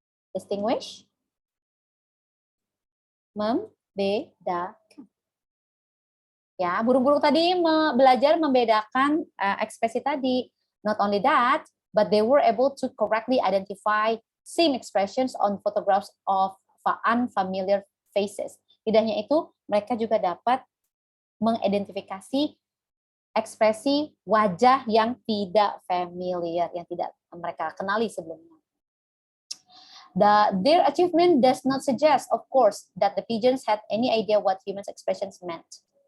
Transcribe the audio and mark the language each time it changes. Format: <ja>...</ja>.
<id>Distinguish, membedakan. Ya, burung-burung tadi belajar membedakan ekspresi tadi.</id> <en>Not only that, but they were able to correctly identify same expressions on photographs of unfamiliar faces.</en> <id>Tidak hanya itu, mereka juga dapat mengidentifikasi ekspresi wajah yang tidak familiar, yang tidak mereka kenali sebelumnya.</id> <en>Their achievement does not suggest, of course, that the pigeons had any idea what human expressions meant.</en>